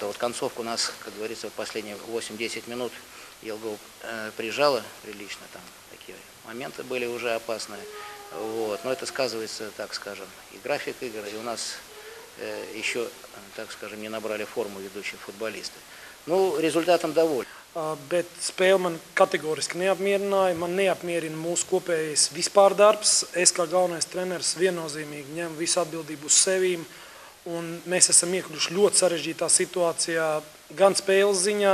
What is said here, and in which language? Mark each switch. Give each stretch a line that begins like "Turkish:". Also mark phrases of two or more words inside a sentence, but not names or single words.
Russian: Вот концовку у нас, как говорится, в последние 8-10 минут Елгол прижала прилично, там такие моменты были уже опасные. Вот. Но это сказывается, так скажем, и график игр, и у нас еще, так скажем, не набрали форму ведущие футболисты.
Latvian: Nu, rezultātam довольны. Bet spēle man kategoriski neapmierināja. Man neapmierina mūsu kopējais vispār darbs. Es kā galvenais treneris viennozīmīgi ņemu visu atbildību uz sevīm. Un mēs esam iekļuvuši ļoti sarežģītā situācijā gan spēles ziņā.